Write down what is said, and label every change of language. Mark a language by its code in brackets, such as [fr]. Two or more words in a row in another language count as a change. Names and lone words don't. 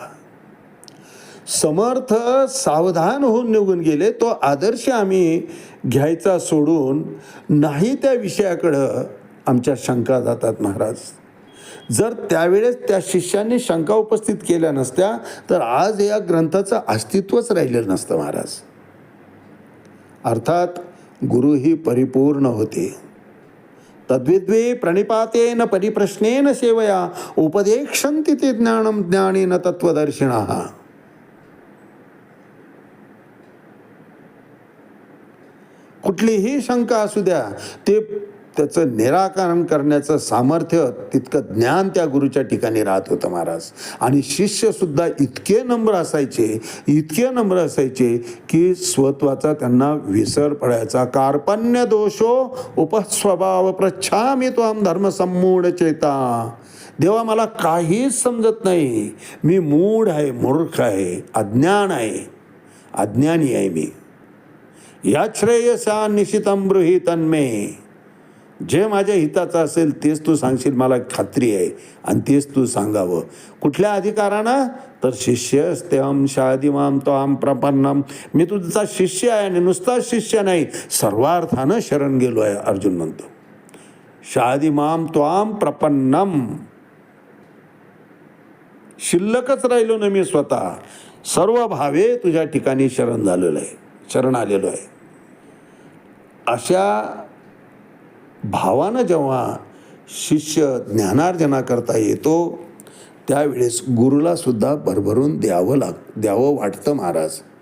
[mr] समर्थ सावधान होऊन निघून गेले, तो आदर्श आम्ही घ्यायचा सोडून नाही त्या विषयाकडं आमच्या शंका जातात महाराज. जर त्यावेळेस त्या शिष्यांनी शंका उपस्थित केल्या नसत्या तर आज या ग्रंथाचं अस्तित्वच राहिलेलं नसतं महाराज. अर्थात गुरुही परिपूर्ण होते. [sa] तद्विद्वे प्रणिपातेन परिप्रश्नेन सेवया उपदेक्षन्ति ते ज्ञानं ज्ञानेन तत्त्वदर्शिनः. [mr] कुठलीही शंका असू द्या ते त्याचं निराकरण करण्याचं सामर्थ्य तितकं ज्ञान त्या गुरुच्या ठिकाणी राहत होतं महाराज. आणि शिष्यसुद्धा इतके नम्र असायचे की स्वत्वाचा त्यांना विसर पडायचा. [sa] कार्पण्य दोषो उपस्वभाव प्रच्छामी त्वाम धर्मसम्मूढ चेता. [mr] देवा मला काहीच समजत नाही, मी मूढ आहे, मूर्ख आहे, अज्ञानी आहे मी. [sa] या श्रेयसा निशितम ब्रूहि तन्मे. [mr] जे माझ्या हिताचं असेल तेच तू सांगशील मला खात्री आहे आणि तेच तू सांगावं. कुठल्या अधिकारानं तर [sa] शिष्यस्त्यहं शादिमां त्वां प्रपन्नम. [mr] मी तुझा शिष्य आहे आणि नुसता शिष्य नाही सर्वार्थानं शरण गेलो आहे. [sa] अर्जुन म्हणतो शादिमां त्वां प्रपन्नम. [mr] शिल्लकच राहिलो ना मी, स्वतः सर्व भावे तुझ्या ठिकाणी शरण आलेलो आहे. अशा भावानं जेव्हा शिष्य ज्ञानार्जना करता येतो त्यावेळेस गुरुला सुद्धा भरभरून द्यावं वाटतं महाराज.